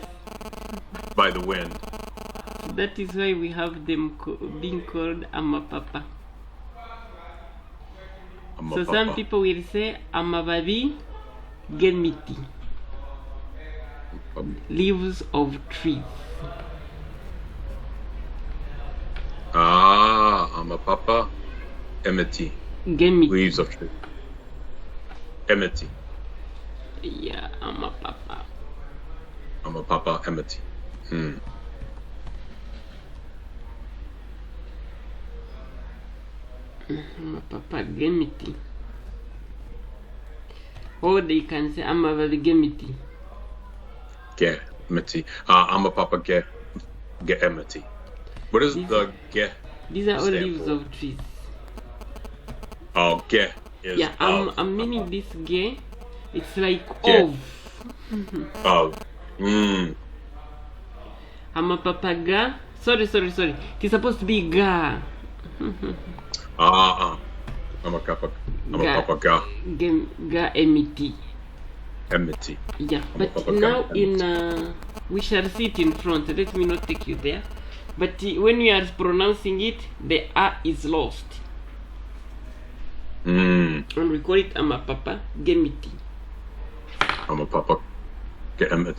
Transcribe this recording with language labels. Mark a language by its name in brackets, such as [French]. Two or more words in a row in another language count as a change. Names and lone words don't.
[English] By the wind. That is why we have them being called Amapapa. So some people will say [Nyankole] Amababi gemiti. [English] Leaves of trees. [Nyankole] Amapapa emeti. Gemiti. [English] Leaves of trees. Emeti. Yeah, [Nyankole] Amapapa. Amapapa emeti. Papa gemiti. [English] Or they can say [Nyankole] Amababi gemiti. Gemiti. Papa emeti. [English] What is the ge? These are all leaves of trees. Oh, ge is. Yeah, I'm meaning this ge. It's like of. [Nyankole] Papa ga. Sorry. [English] It's supposed to be ga. [Nyankole] Papa ga. Ga emiti. Emiti. [English] Yeah, but now we shall see it in front. Let me not take you there. But when we are pronouncing it, the A is lost. And we call it [Nyankole] Amapapa gemiti. [English] I'm a papa. Gemity.